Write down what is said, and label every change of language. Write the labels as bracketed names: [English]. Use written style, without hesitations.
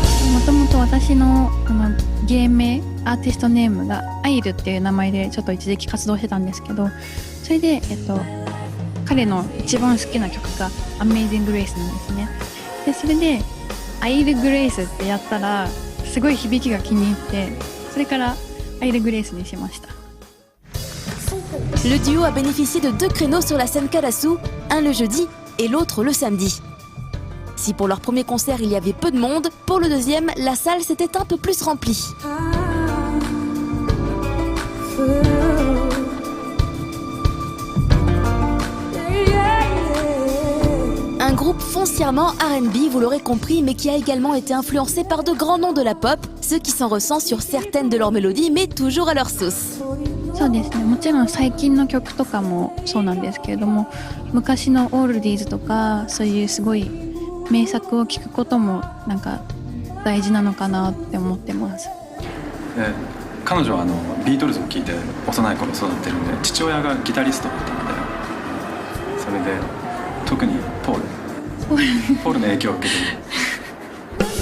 [Japanese] もともと私の芸名アーティストネームがアイルっていう名前でちょっと一時期活動してたんですけど、それで彼の一番好きな曲が Amazing Grace なんですね。でそれでアイル・グレイスってやったらすごい響きが気に入って、それからアイル・グレイスにしました。 [French] Le duo a bénéficié de 2 créneaux sur la scène Karasu, un le jeudi et l'autre le samedi. Si pour leur premier concert il y avait peu de monde, pour le deuxième, la salle s'était un peu plus remplie. Un groupe foncièrement R&B, vous l'aurez compris, mais qui a également été influencé par de grands noms de la pop, ce qui s'en ressent sur certaines de leurs mélodies, mais toujours à leur sauce. [Japanese] そうですね、もちろん最近の曲とかもそうなんですけれども、昔のオールディーズとかそういうすごい名作を聴くこともなんか大事なのかなって思ってます。彼女はビートルズを聴いて幼い頃育ってるんで、父親がギタリストだったので、それで特にポールの影響を受けてる。